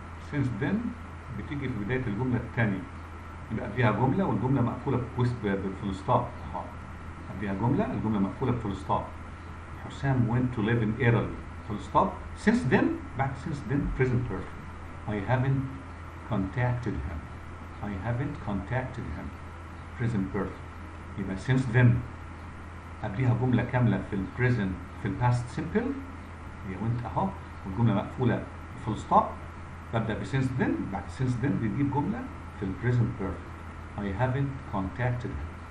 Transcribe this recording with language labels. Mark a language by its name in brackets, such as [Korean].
[Arabic] since then بتيجي في بداية الجملة الثانية، يبقى فيها جملة والجملة مقفولة بالفول ستوب. قبلها جملة، الجملة مقفولة بالفول ستوب. [English] Hussam went to live in Italy [Arabic] فول ستوب. [English] since then، [Arabic] بعد [English] since then present perfect. I haven't contacted him present perfect. [Arabic] يبقى since then قبلها جملة كاملة في البريزنت في الباست سيمبل هي وانت اهو، والجملة مقفولة فول ستوب. ببدأ ب since then، بعد since then بتجيب جملة في البريزنت بيرفكت. [English] I haven't contacted him.